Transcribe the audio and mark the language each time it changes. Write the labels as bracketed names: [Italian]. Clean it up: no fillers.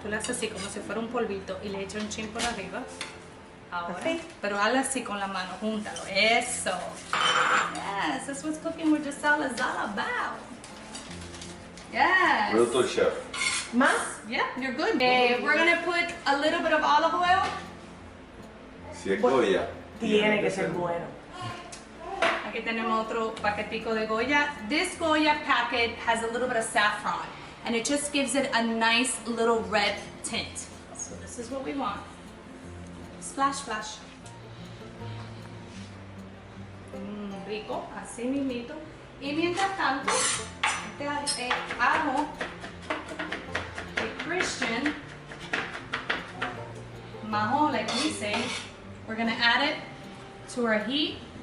[Spanish] Tú le haces así como si fuera un polvito y le echa un chin por arriba. Ahora, [English] Okay. [Spanish] pero hazla así con la mano, júntalo. Eso. [English] Yes, that's what cooking with Giselle is all about. Yes. Realtor chef. [Spanish] ¿Más? [English] Yeah, you're good. We're gonna put a little bit of olive oil. [Spanish] Si es Goya. Tiene que ser bueno. Aquí tenemos otro paquetico de Goya. [English] This Goya packet has a little bit of saffron, and it just gives it a nice little red tint. So this is what we want. Splash, splash. [Spanish] Rico, así mismito. Y mientras tanto, este ajo de Christian, majo, [English] like we say, we're gonna add it to our heat.